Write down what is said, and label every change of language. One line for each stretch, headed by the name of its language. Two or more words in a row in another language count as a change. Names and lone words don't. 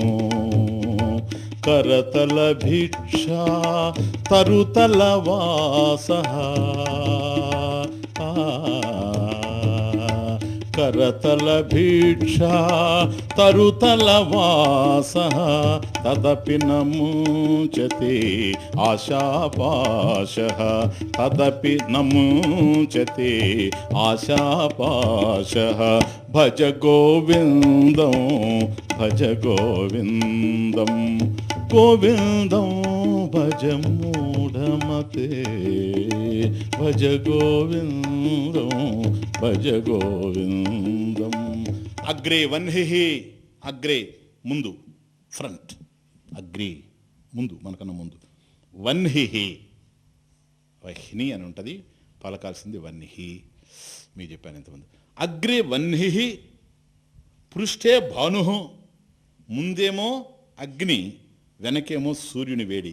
Sanskrit: కరతల భిక్షా తరుతల వాసః కరతల భిక్షా తరుతల వాసః తదపి నముంచతే ఆశాపాశః తదపి నముంచతే ఆశాపాశః. భజ గోవిందం భజ గోవిందం గోవిందం భజ మూఢమతే భజ గోవిందం భజ గోవిందం. అగ్రే వన్హి,
Telugu: అగ్రే ముందు, ఫ్రంట్, అగ్రే ముందు, మనకన్నా ముందు. వన్హి వహ్ని అని ఉంటుంది, పలకాల్సింది వన్హి. మీకు చెప్పాను ఇంతకుముందు.
Sanskrit: అగ్రే వన్హి పృష్ఠే భాను,
Telugu: ముందేమో అగ్ని, వెనకేమో సూర్యుని వేడి.